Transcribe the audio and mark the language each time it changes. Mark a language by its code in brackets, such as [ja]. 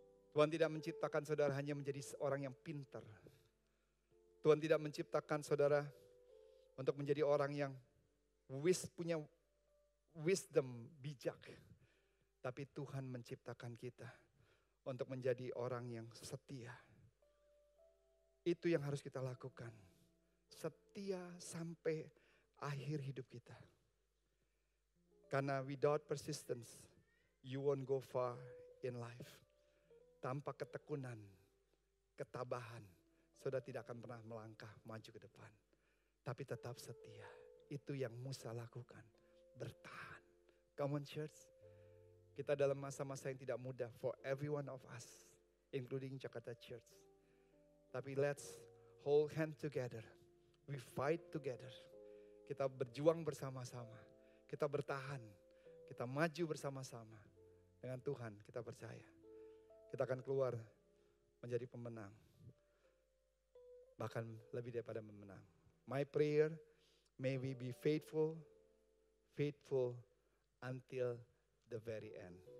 [id] Tuhan tidak menciptakan saudara hanya menjadi orang yang pintar. Tuhan tidak menciptakan saudara untuk menjadi orang yang punya wisdom, bijak. Tapi Tuhan menciptakan kita untuk menjadi orang yang setia. Itu yang harus kita lakukan. Setia sampai akhir hidup kita. Karena [en] without persistence, you won't go far in life. [id] Tanpa ketekunan, ketabahan, saudara tidak akan pernah melangkah maju ke depan. Tapi tetap setia. Itu yang Musa lakukan. Bertahan. [en] Come on church. [id] Kita dalam masa-masa yang tidak mudah [en] for every one of us. Including Jakarta Church. [id] Tapi [en] let's hold hand together. We fight together. [id] Kita berjuang bersama-sama. Kita bertahan. Kita maju bersama-sama. Dengan Tuhan kita percaya. Kita akan keluar menjadi pemenang. Bahkan lebih daripada pemenang. [en] My prayer, may we be faithful until the very end.